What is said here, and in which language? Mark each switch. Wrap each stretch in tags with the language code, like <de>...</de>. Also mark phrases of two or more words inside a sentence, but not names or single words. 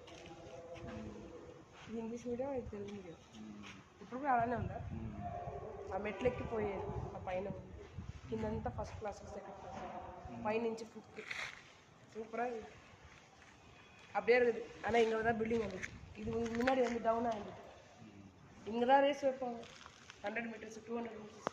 <te>ఇది</te> <en>English medium,</en> <te>ఇది తెలుగు మీడియం. ఇప్పుడు కూడా అలానే ఉందా? ఆ మెట్లెక్కి పోయేది. ఆ పైన కిందంతా</te> <en>first class, second class,</en> <te>పైనుంచి ఫిఫ్త్.</te> <ta>சூப்பராக அப்படியே இருக்குது. ஆனால் இங்கே தான் பில்டிங் வந்துச்சு. இது முன்னாடி வந்து டவுன் ஆகிடுது. இங்கே தான் ரேஸ் வைப்பாங்க. 100 மீட்டர்ஸ், 200 மீட்டர்ஸ்.</ta>